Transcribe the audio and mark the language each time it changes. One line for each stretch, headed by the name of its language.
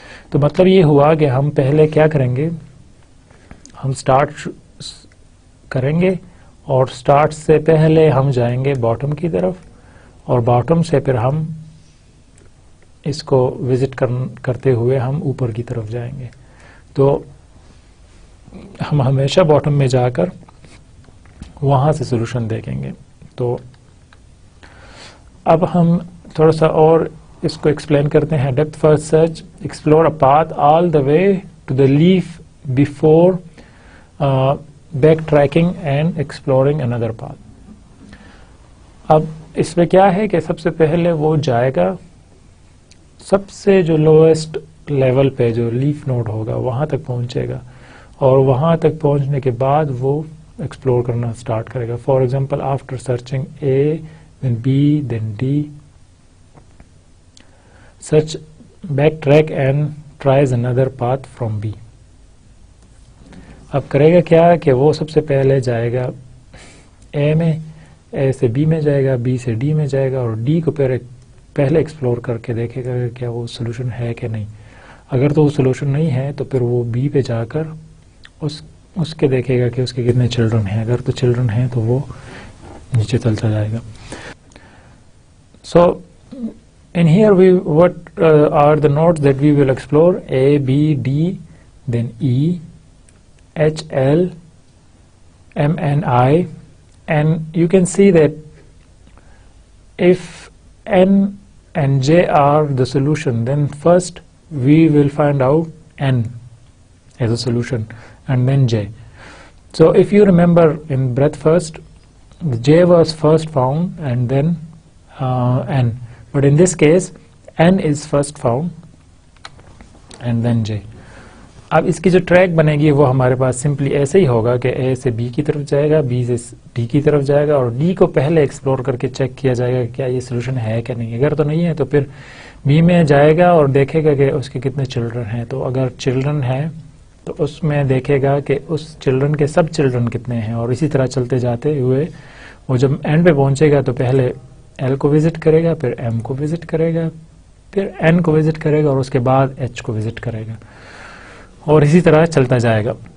Urdu: تو مطلب یہ ہوا کہ ہم پہلے کیا کریں گے, ہم سٹارٹ کریں گے اور سٹارٹ سے پہلے ہم جائیں گے باٹم کی طرف, اور باٹم سے پھر ہم اس کو وزٹ کرتے ہوئے ہم اوپر کی طرف جائیں گے. تو ہم ہمیشہ باٹم میں جا کر وہاں سے سولوشن دیکھیں گے. تو اب ہم تھوڑا سا اور اس کو ایکسپلین کرتے ہیں.
English: Depth first search, explore a path all the way to the leaf before backtracking and exploring another path.
Urdu: اب اس میں کیا ہے کہ سب سے پہلے وہ جائے گا سب سے جو لوئسٹ لیول پہ جو لیف نوڈ ہوگا وہاں تک پہنچے گا, اور وہاں تک پہنچنے کے بعد وہ ایکسپلور کرنا سٹارٹ کرے گا.
English: For example, after searching A then B then D, search back track and tries another path from B.
Urdu: اب کرے گا کیا کہ وہ سب سے پہلے جائے گا اے میں, اے سے بی میں جائے گا, بی سے ڈی میں جائے گا, اور ڈی کو پہلے ایکسپلور کر کے دیکھے گا کہ کیا وہ سولوشن ہے کہ نہیں. اگر تو وہ سولوشن نہیں ہے تو پھر وہ بی پہ جا کر اس کے دیکھے گا کہ اس کے کتنے چلڈرن ہیں. اگر تو چلڈرن ہیں تو وہ نیچے چلتا جائے گا.
English: So in here what are the nodes that we will explore? A, B, D, then E, H, L, M, N, I, and you can see that if N and J are the solution, then first we will find out N as a solution and then J. So if you remember in breadth first, J was first found and then N. But in this case, N is first found and then J.
Urdu: اب اس کی جو track بنے گی وہ ہمارے پاس simply ایسے ہی ہوگا کہ اے سے بی کی طرف جائے گا, بی سے ڈی کی طرف جائے گا, اور ڈی کو پہلے ایکسپلور کر کے چیک کیا جائے گا کہ کیا یہ سولوشن ہے کہ نہیں. اگر تو نہیں ہے تو پھر بی میں جائے گا اور دیکھے گا کہ اس کے کتنے چلڈرن ہیں. تو اگر چلڈرن ہیں تو اس میں دیکھے گا کہ اس چلڈرن کے سب چلڈرن کتنے ہیں, اور اسی طرح چلتے جاتے ہوئے وہ جب اینڈ پہ پہنچے گا تو پہلے ایل کو وزٹ کرے گا, پھر ایم کو وزٹ کرے گا, پھر این کو وزٹ کرے گا, اور اس کے بعد ایچ کو وزٹ کرے گا, اور اسی طرح چلتا جائے گا.